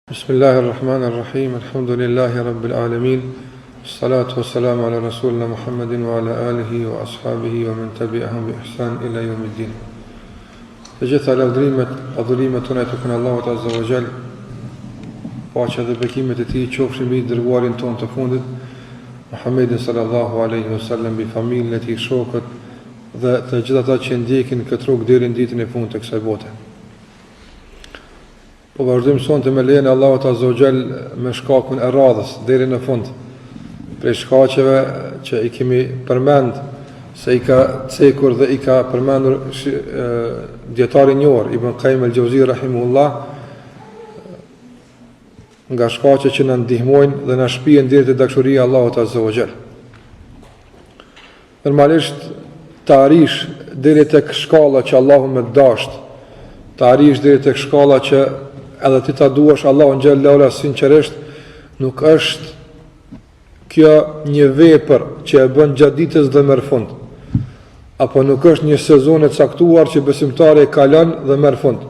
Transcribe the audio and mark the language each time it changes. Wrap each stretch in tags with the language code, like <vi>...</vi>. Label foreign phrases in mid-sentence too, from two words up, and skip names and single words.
<ar>بسم الله الرحمن الرحيم. الحمد لله رب العالمين. الصلاة والسلام على رسولنا محمد وعلى آله وأصحابه ومن تبعهم بإحسان إلى يوم الدين.</ar> <sq>Të gjitha lavdrimet, adhurimet tona i takojnë Allahut</sq> <ar>عز وجل.</ar> <sq>Paqja dhe bekimet e tij qofshin mbi dërguarin ton të fundit, Muhammedin</sq> <ar>صلى الله عليه وسلم,</ar> <sq>bi familjen e tij, shokët dhe të gjithë ata që ndjekin këtë rrugë deri në ditën e fundit të kësaj bote. Po vazhdojmë sonte me lejen e Allahut</sq> <ar>عز وجل</ar> <sq>me shkakun e radhës deri në fund. Prej shkaqeve që i kemi përmend se i ka cekur dhe i ka përmendur dietari i njohur Ibn Qayyim al-Jawzi rahimahullah, nga shkaqe që na ndihmojnë dhe na shpihen deri te dashuria e Allahut</sq> <ar>عز وجل.</ar> <sq>Normalisht të arish deri tek shkalla që Allahu më dasht, të arish deri tek shkalla që edhe ti ta duash Allahun</sq> <ar>جل وعلا</ar> <sq>sinqerisht, nuk është kjo një vepër që e bën gjatë ditës dhe merr fund, apo nuk është një sezon e caktuar që besimtari e kalon dhe merr fund.</sq>